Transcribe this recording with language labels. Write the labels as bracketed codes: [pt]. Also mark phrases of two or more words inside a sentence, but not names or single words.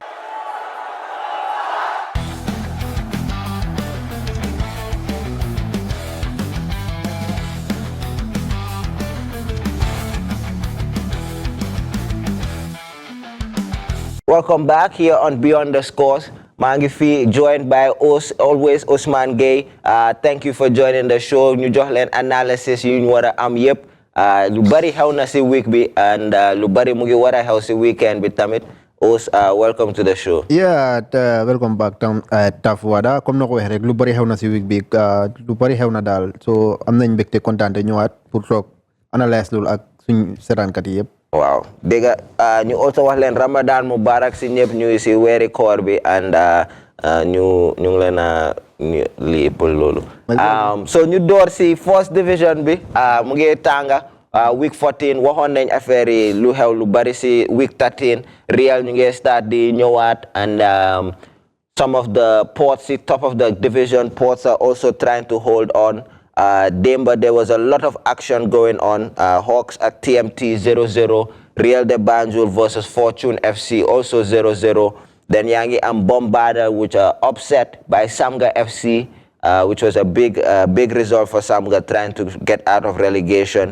[en] Welcome back here on Beyond the Scores. Mangifi joined by always Osman Gay. Thank you for joining the show. [wo] Ñu jox leen analysis yu ñu wara am yépp. Lu bari xew na ci week bi and lu bari mu ngi wara xew ci weekend bi tamit. [en] Welcome to the show. Yeah, welcome back Taf Wada. [wo] Comme na ko wax rek lu bari xew na ci week bi lu bari xew na daal. So am nañ mbégte kontaan te ñëwaat pour toog analyse loolu ak suñu seetaankat yi yépp. Wow, dégg ñu also wax leen [ar] Ramadan Mubarak [wo] si ñëpp ñu si weeri koor bi and ñu ngi leen a lii pour loolu. So ñu door si [en] first division [wo] bi mu ngi tànga week 14 waxoon nañ affaire yi lu xew lu bari si week 13 Real ñu ngi start di ñëwaat [en] and some of the ports [wo] si [en] top of the division ports are also trying to hold on. Demba, there was a lot of action going on. Hawks at TMT 0-0. Real de Banjul versus Fortune FC also 0-0. Then Yangi and Bombarda, which are upset by Samga FC, which was a big result for Samga trying to get out of relegation.